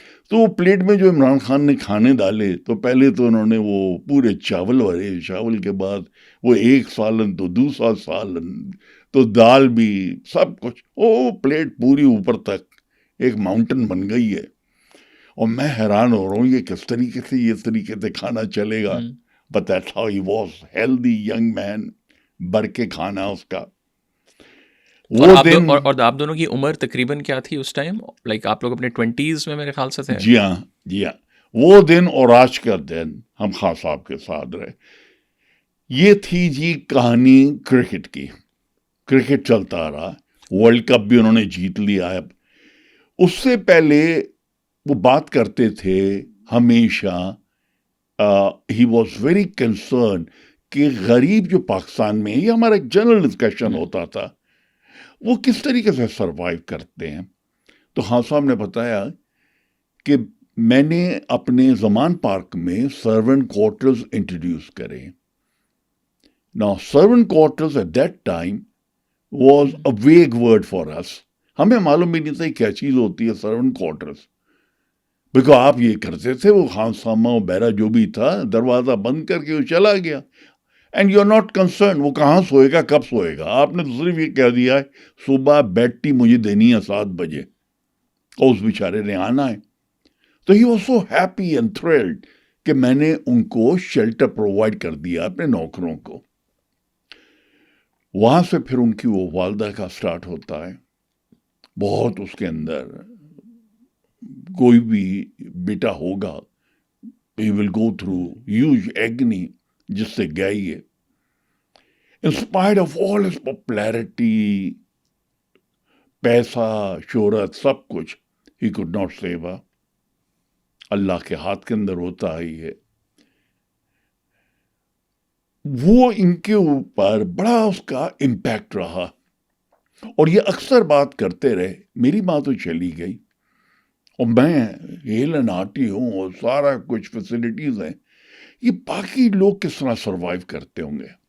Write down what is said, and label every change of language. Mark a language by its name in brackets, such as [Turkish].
[Urdu] تو وہ پلیٹ میں جو عمران خان نے کھانے ڈالے, تو پہلے تو انہوں نے وہ پورے چاول بھرے, چاول کے بعد وہ ایک سالن, تو دوسرا سالن, تو دال بھی, سب کچھ, وہ پلیٹ پوری اوپر تک ایک ماؤنٹن بن گئی ہے. اور میں حیران ہو رہا ہوں یہ کس طریقے سے یہ طریقے سے کھانا چلے گا. [English] But that's how he was, healthy young man, [Urdu] بھر کے کھانا اس کا. اور وہ آپ دن اور آپ دونوں کی عمر تقریباً کیا تھی اس ٹائم؟ لائک آپ لوگ اپنے 20s میں میرے خیال سے تھے. جی ہاں جی ہاں، وہ دن اور آج کا دن ہم خان صاحب کے ساتھ رہے. یہ تھی جی کہانی کرکٹ کی. کرکٹ چلتا رہا، ورلڈ کپ بھی انہوں نے جیت لیا ہے. اس سے پہلے وہ بات کرتے تھے ہمیشہ، [English] he was very concern [Urdu] کہ غریب جو پاکستان میں، یہ ہمارا ایک جنرل ڈسکشن ہوتا تھا، وہ کس طریقے سے سروائیو کرتے ہیں. تو خان صاحب نے بتایا کہ میں نے اپنے زمان پارک میں سرونٹ کوارٹرز انٹروڈیوس کرے. [English] Now, servant quarters at that time was a vague word for us. [Urdu] ہمیں معلوم بھی نہیں تھا کیا چیز ہوتی ہے سرونٹ کوارٹرز. بیکاز آپ یہ کرتے تھے، وہ خان سامہ و بیرا جو بھی تھا دروازہ بند کر کے وہ چلا گیا. [English] and you are not concern [Urdu] وہ کہاں سوئے گا، کب سوئے گا. آپ نے تو صرف یہ کہہ دیا ہے صبح بیڈ ٹی مجھے دینی ہے 7 بجے اور اس بیچارے نے آنا ہے. تو [English] he was so happy and thrilled [Urdu] کہ میں نے ان کو شیلٹر پرووائڈ کر دیا اپنے نوکروں کو. وہاں سے پھر ان کی وہ والدہ کا سٹارٹ ہوتا ہے. بہت اس کے اندر کوئی بھی بیٹا ہوگا [English] he will go through huge agony [Urdu] جس سے گئی ہے. [English] In spite of all his popularity، [Urdu] پیسہ، شہرت، سب کچھ، [English] he could not save her. [Urdu] اللہ کے ہاتھ کے اندر ہوتا ہی ہے. وہ ان کے اوپر بڑا اس کا امپیکٹ رہا، اور یہ اکثر بات کرتے رہے. میری ماں تو چلی گئی اور میں ہیلن آٹی ہوں اور سارا کچھ فیسلٹیز ہیں، یہ باقی لوگ کس طرح سروائیو کرتے ہوں گے.